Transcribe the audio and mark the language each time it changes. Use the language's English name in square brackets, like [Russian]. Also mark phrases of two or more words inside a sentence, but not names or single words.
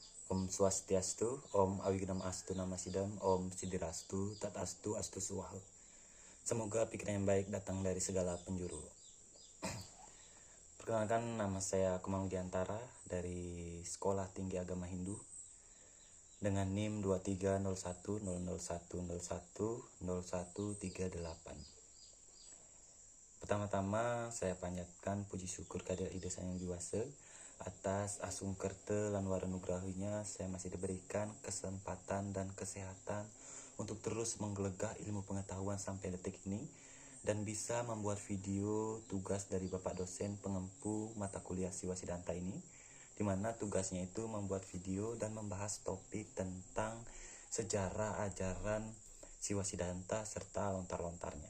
[Sanskrit] ॐ स्वस्त्यस्तु, ॐ अविघ्नम् अस्तु नमः सिद्धम्, ॐ सिद्धिरस्तु, तथास्तु, अस्तु स्वाहा. [Indonesian] Semoga pikiran yang baik datang dari segala penjuru. Perkenalkan, nama saya Kumang Diantara dari Sekolah Tinggi Agama Hindu dengan NIM 23010010100138. Pertama-tama saya panjatkan puji syukur kehadirat Ida Sang Hyang Widi Wasa atas [Balinese] asung kerta lan [Indonesian] waranugrahinya saya masih diberikan kesempatan dan kesehatan untuk terus menggelegah ilmu pengetahuan sampai detik ini dan bisa membuat video tugas dari Bapak dosen pengempu mata kuliah Siwa Siddhanta ini, di mana tugasnya itu membuat video dan membahas topik tentang sejarah ajaran Siwa Siddhanta serta lontar-lontarnya.